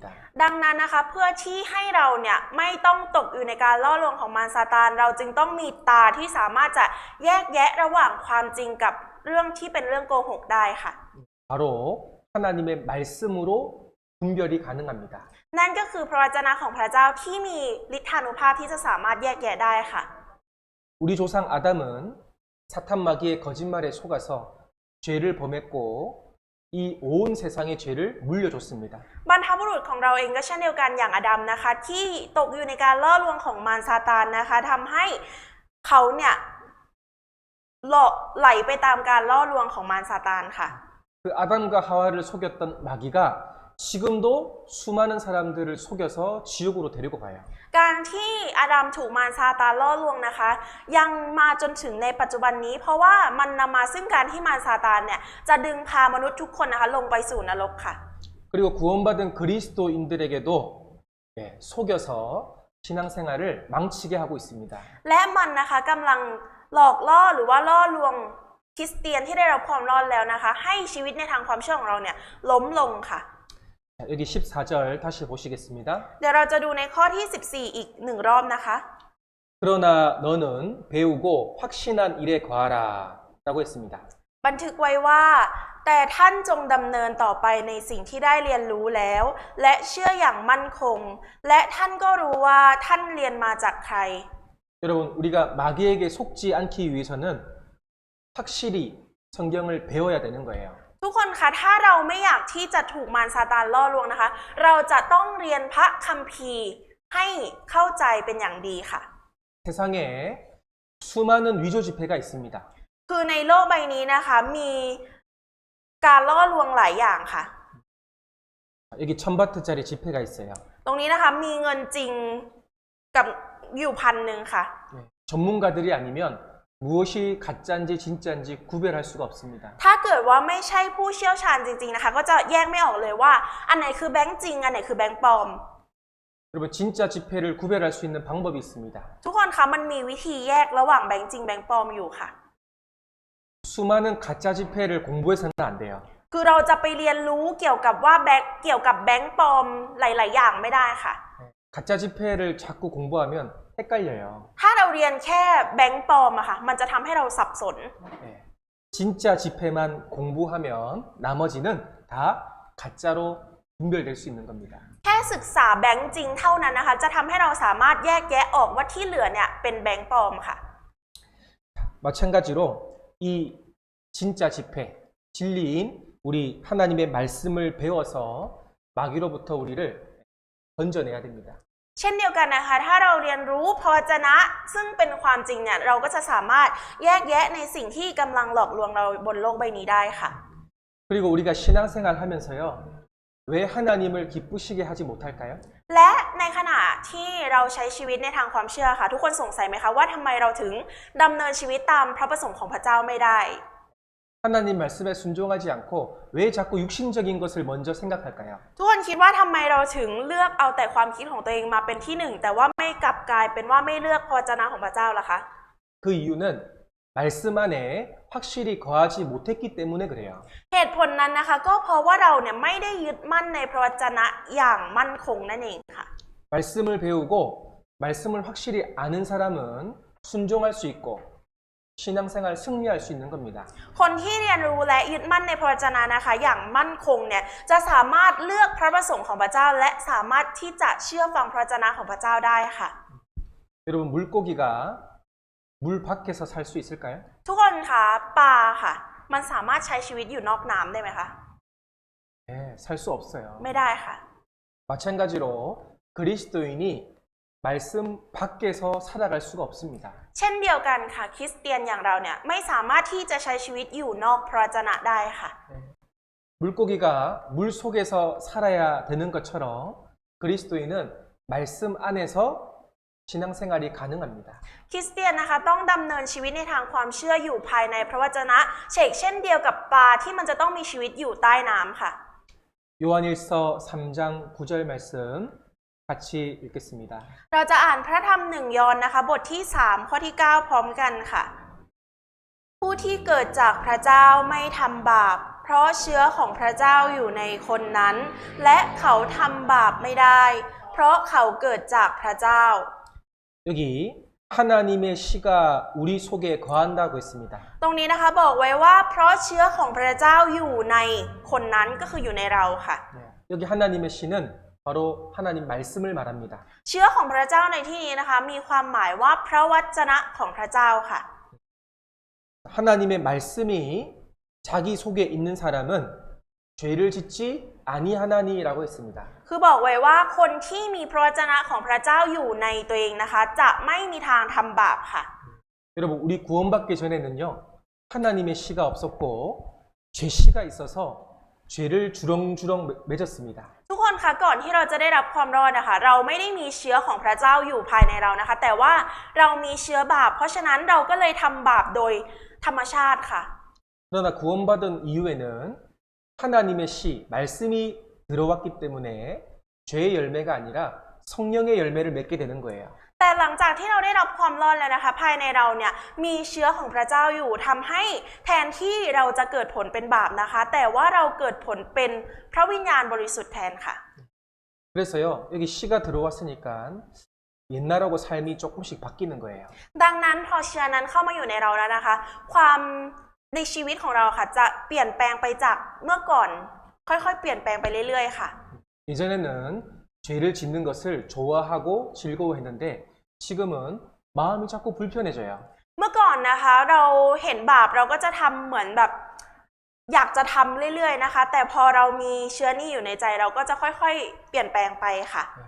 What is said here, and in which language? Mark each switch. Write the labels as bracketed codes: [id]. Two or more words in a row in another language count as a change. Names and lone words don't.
[th] ดังนั้นนะคะเพื่อที่ให้เราเนี่ยไม่ต้องตกอยู่ในการล่อลวงของมารซาตานเราจึงต้องมีตาที่สามารถจะแยกแยะระหว่างความจริงกับเรื่องที่เป็นเรื่องโกหกได้ค่ะ [ko] 바로 하나님의 말씀으로 분별이 가능합니다. [th] นั่นก็คือพระวจนะของพระเจ้าที่มีฤทธานุภาพที่จะสามารถแยกแยะได้ค่ะ [ko] 우리 조상 아담은 사탄 마귀의 거짓말에 속아서 죄를 범했고 이 온 세상의 죄를 물려줬습니다. [th] บรรพบุรุษของเราเองก็เช่นเดียวกันอย่างอดัมนะคะที่ตกอยู่ในการล่อลวงของมารซาตานนะคะทำให้เขาเนี่ยไหลไปตามการล่อลวงของมารซาตานค่ะ [ko] 그 아담과 하와를 속였던 마귀가 지금도 수많은 사람들을 속여서 지옥으로 데리고 가요. [th] การที่อาดัมถูกมารซาตานล่อลวงนะคะยังมาจนถึงในปัจจุบันนี้ เพราะว่ามันนำมาซึ่งการที่มารซาตานเนี่ยจะดึงพามนุษย์ทุกคนนะคะลงไปสู่นรกค่ะ [ko] 그리고 구원받은 그리스도인들에게도 속여서 신앙생활을 망치게 하고 있습니다. [th] และมันนะคะกำลังหลอกล่อหรือว่าล่อลวงคริสเตียนที่ได้รับความรอดแล้วนะคะให้ชีวิตในทางความเชื่อของเราเนี่ยล้มลงค่ะ [ko] 여기 14절 다시 보시겠습니다. [th] เดี๋ยวเราจะดูในข้อที่14อีกหนึ่งรอบนะคะ [ko] 그러나 너는 배우고 확신한 일에 거하라 라고 했습니다. [th] บันทึกไว้ว่าแต่ท่านจงดำเนินต่อไปในสิ่งที่ได้เรียนรู้แล้วและเชื่ออย่างมั่นคงและท่านก็รู้ว่าท่านเรียนมาจากใคร [ko] 여러분 우리가 마귀에게 속지 않기 위해서는 확실히 성경을 배워야 되는 거예요. [th] ทุกคนคะถ้าเราไม่อยากที่จะถูกมารซาตานล่อลวงนะคะเราจะต้องเรียนพระคัมภีร์ให้เข้าใจเป็นอย่างดีค่ะ [ko] 세상에 수많은 위조 지폐가 있습니다. [th] คือในโลกใบนี้นะคะมีการล่อลวงหลายอย่างค่ะ [ko] 여기 1000바트짜리 지폐가 있어요. [th] ตรงนี้นะคะมีเงินจริงกับอยู่1,000ค่ะ [ko] 전문가들이 아니면 무엇이 가짜인지 진짜인지 구별할 수가 없습니다. [th] ถ้าเกิดว่าไม่ใช่ผู้เชี่ยวชาญจริงๆนะคะก็จะแยกไม่ออกเลยว่าอันไหนคือแบงค์จริงอันไหนคือแบงค์ปลอม [ko] 여러분 진짜 지폐를 구별할 수 있는 방법이 있습니다. [th] ทุกคนคะมันมีวิธีแยกระหว่างแบงค์จริงแบงค์ปลอมอยู่ค่ะ [ko] 수많은 가짜 지폐를 공부해서는 안 돼요. [th] คือเราจะไปเรียนรู้เกี่ยวกับแบงค์ปลอมหลายๆอย่างไม่ได้ค่ะ [ko] 가짜 지폐를 자꾸 공부하면 헷갈려요. [th] ถ้าเราเรียนแค่แบงค์ปลอมอะค่ะมันจะทำให้เราสับสน [ko] 진짜 지폐만 공부하면 나머지는 다 가짜로 분별될 수 있는 겁니다. [th] แค่ศึกษาแบงก์จริงเท่านั้นนะคะจะทำให้เราสามารถแยกแยะออกว่าที่เหลือเนี่ยเป็นแบงก์ปลอมค่ะ [ko] 마찬가지로 이 진짜 지폐, 진리인 우리 하나님의 말씀을 배워서 마귀로부터 우리를 건져내야 됩니다. [th] เช่นเดียวกันนะคะถ้าเราเรียนรู้พระวจนะซึ่งเป็นความจริงเนี่ยเราก็จะสามารถแยกแยะในสิ่งที่กำลังหลอกลวงเราบนโลกใบนี้ได้ค่ะ [ko] 그리고 우리가 신앙생활 하면서요. 왜 하나님을 기쁘시게 하지 못할까요? [th] และในขณะที่เราใช้ชีวิตในทางความเชื่อค่ะทุกคนสงสัยไหมคะว่าทำไมเราถึงดำเนินชีวิตตามพระประสงค์ของพระเจ้าไม่ได้ [ko] 하나님 말씀에 순종하지 않고 왜 자꾸 육신적인 것을 먼저 생각할까요? [th] ทุกคนคิดว่าทำไมเราถึงเลือกเอาแต่ความคิดของตัวเองมาเป็นที่หนึ่งแต่ว่าไม่กลับกลายเป็นว่าไม่เลือกพระวจนะของพระเจ้าล่ะคะ [ko] 그 이유는 말씀 안에 확실히 거하지 못했기 때문에 그래요. [th] เหตุผลนั้นนะคะก็เพราะว่าเราเนี่ยไม่ได้ยึดมั่นในพระวจนะอย่างมั่นคงนั่นเองค่ะ [ko] 말씀을 배우고 말씀을 확실히 아는 사람은 순종할 수 있고 신앙생활 승리할 수 있는 겁니다. [th] คนที่เรียนรู้และยึดมั่นในพระวจนะนะคะอย่างมั่นคงเนี่ยจะสามารถเลือกพระประสงค์ของพระเจ้าและสามารถที่จะเชื่อฟังพระวจนะของพระเจ้าได้ค่ะ [ko] 여러분 물고기가 물 밖에서 살 수 있을까요? [th] ทุกคนคะปลาค่ะมันสามารถใช้ชีวิตอยู่นอกน้ำได้ไหมคะ [ko] 네, 살 수 없어요. [th] ไม่ได้ค่ะ [ko] 마찬가지로 그리스도인이 말씀 밖에서 살아갈 수가 없습니다. [th] เช่นเดียวกันค่ะคริสเตียนอย่างเราเนี่ยไม่สามารถที่จะใช้ชีวิตอยู่นอกพระวจนะได้ค่ะ [ko] 물고기가 물 속에서 살아야 되는 것처럼 그리스도인은 말씀 안에서 신앙생활이 가능합니다. [th] คริสเตียนนะคะต้องดำเนินชีวิตในทางความเชื่ออยู่ภายในพระวจนะเช่นเดียวกับปลาที่มันจะต้องมีชีวิตอยู่ใต้น้ำค่ะ [ko] 요한일서 3장 9절 말씀 같이 읽겠습니다. [th] เราจะอ่านพระธรรมหนึ่งยอห์นนะคะบทที่3ข้อที่9พร้อมกันค่ะ ผู้ที่เกิดจากพระเจ้าไม่ทำบาปเพราะเชื้อของพระเจ้าอยู่ในคนนั้นและเขาทำบาปไม่ได้เพราะเขาเกิดจากพระเจ้า [ko] 여기 하나님의 씨가 우리 속에 거한다고 했습니다. [th] ตรงนี้นะคะบอกไว้ว่าเพราะเชื้อของพระเจ้าอยู่ในคนนั้นก็คืออยู่ในเราค่ะ [ko] 여기 하나님의 씨는 바로 하나님 말씀을 말합니다. [th] เชื้อของพระเจ้าในที่นี้นะคะมีความหมายว่าพระวจนะของพระเจ้าค่ะ [ko] 하나님의 말씀이 자기 속에 있는 사람은 죄를 짓지 아니하나니라고 했습니다. [th] คือบอกไว้ว่าคนที่มีพระวจนะของพระเจ้าอยู่ในตัวเองนะคะจะไม่มีทางทำบาปค่ะ [ko] 여러분 우리 구원받기 전에는요 하나님의 씨가 없었고 죄 씨가 있어서 죄를 주렁주렁 맺었습니다. [th] ทุกคนคะก่อนที่เราจะได้รับความรอดนะคะเราไม่ได้มีเชื้อของพระเจ้าอยู่ภายในเรานะคะแต่ว่าเรามีเชื้อบาปเพราะฉะนั้นเราก็เลยทำบาปโดยธรรมชาติค่ะ [ko] 그러나 구원받은 이후에는 하나님의 씨, 말씀이 들어왔기 때문에 죄의 열매가 아니라 성령의 열매를 맺게 되는 거예요. [th] แต่หลังจากที่เราได้รับความรอดแล้วนะคะภายในเราเนี่ยมีเชื้อของพระเจ้าอยู่ทำให้แทนที่เราจะเกิดผลเป็นบาปนะคะแต่ว่าเราเกิดผลเป็นพระวิญญาณบริสุทธิ์แทนค่ะ [ko] 그래서요 여기 씨가 들어왔으니까 옛날하고 삶이 조금씩 바뀌는 거예요. [th] ดังนั้นพอเชื้อนั้นเข้ามาอยู่ในเราแล้วนะคะความในชีวิตของเราค่ะจะเปลี่ยนแปลงไปจากเมื่อก่อนค่อยๆเปลี่ยนแปลงไปเรื่อยๆค่ะ [ko] 이전에는 죄를 짓는 것을 좋아하고 즐거워했는데 지금은 마음이 자꾸 불편해져요. [th] เมื่อก่อนนะคะเราเห็นบาปเราก็จะทำเหมือนแบบอยากจะทำเรื่อยๆนะคะแต่พอเรามีเชื้อนี้อยู่ในใจเราก็จะค่อยๆเปลี่ยนแปลงไปค่ะ